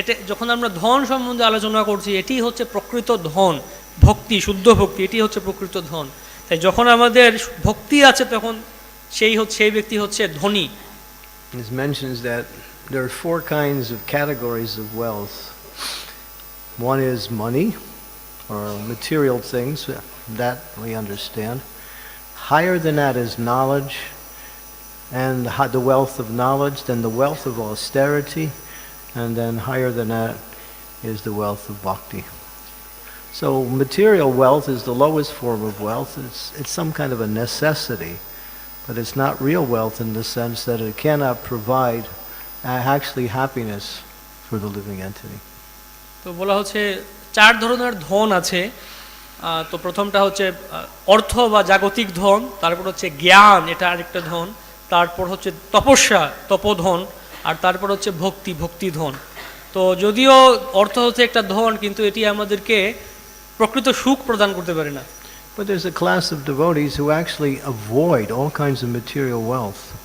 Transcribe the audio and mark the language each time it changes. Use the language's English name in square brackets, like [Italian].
[Bangla] যখন আমরা ধন সম্বন্ধে আলোচনা করছি, এটি হচ্ছে প্রকৃত ধন, ভক্তি, শুদ্ধ ভক্তি, এটি হচ্ছে প্রকৃত ধন। তাই যখন আমাদের ভক্তি আছে তখন সেই ব্যক্তি হচ্ছে ধনী। [English] It mentions that there are 4 kinds of categories of wealth. One is money or material things, that we understand. Higher than that is knowledge, and the wealth of knowledge, then the wealth of austerity, and then higher than that is the wealth of bhakti. So material wealth is the lowest form of wealth. It's some kind of a necessity, but it's not real wealth in the sense that it cannot provide actually happiness for the living entity. [Bangla] তো বলা হচ্ছে 4 ধরনের ধন আছে। তো প্রথমটা হচ্ছে অর্থ বা জাগতিক ধন, তারপর হচ্ছে জ্ঞান, এটা আরেকটা ধন, তারপর হচ্ছে তপস্যা, তপোধন, আর তারপর হচ্ছে ভক্তি ধন। তো যদিও অর্থ হচ্ছে একটা ধন, কিন্তু এটি আমাদেরকে প্রকৃত সুখ প্রদান করতে পারে না। [English] But there's a class of devotees who actually avoid all kinds of material wealth.